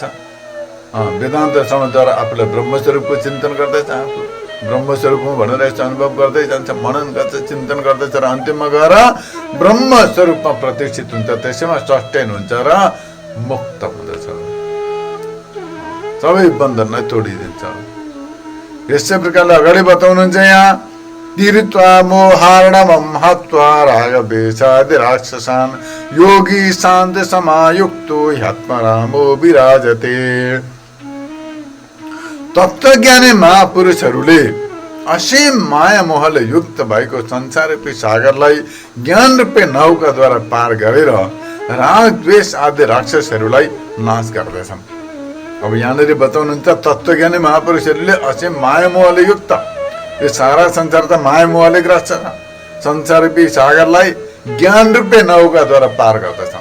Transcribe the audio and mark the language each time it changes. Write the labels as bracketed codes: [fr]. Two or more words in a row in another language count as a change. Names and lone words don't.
[ne] वेदान्त श्रवणद्वारा आफूलाई ब्रह्म स्वरूपको चिन्तन गर्दछ, आफू ब्रह्म स्वरूपमा भनेर यस्तो अनुभव गर्दै जान्छ, मनन गर्छ, चिन्तन गर्दछ र अन्तिममा गएर ब्रह्म स्वरूपमा प्रतिष्ठित हुन्छ। त्यसैमा सस्टेन हुन्छ र मुक्त हुँदछ, सबै बन्धनलाई तोडिदिन्छ। यसै प्रकारले अगाडि बताउनुहुन्छ यहाँ [sa] तीर्त्वा मोहार्णवं हत्वा रागद्वेषादि राक्षसान् योगी शान्ति समायुक्तो ह्यात्मरामो विराजते। [ne] तत्त्वज्ञानी महापुरुषहरूले असीम माया मोहले युक्त भएको संसाररूपी सागरलाई ज्ञान रूपी नौकाद्वारा पार गरेर राग द्वेष आदि राक्षसहरूलाई नाश गर्दछन्। अब यहाँनिर बताउनुहुन्छ तत्त्वज्ञानी महापुरुषहरूले असीम माया मोहले युक्त यो सारा संसार त माया मोहले ग्रस्त छ, संसाररूपी सागरलाई ज्ञान रूपी नौकाद्वारा पार गर्दछन्।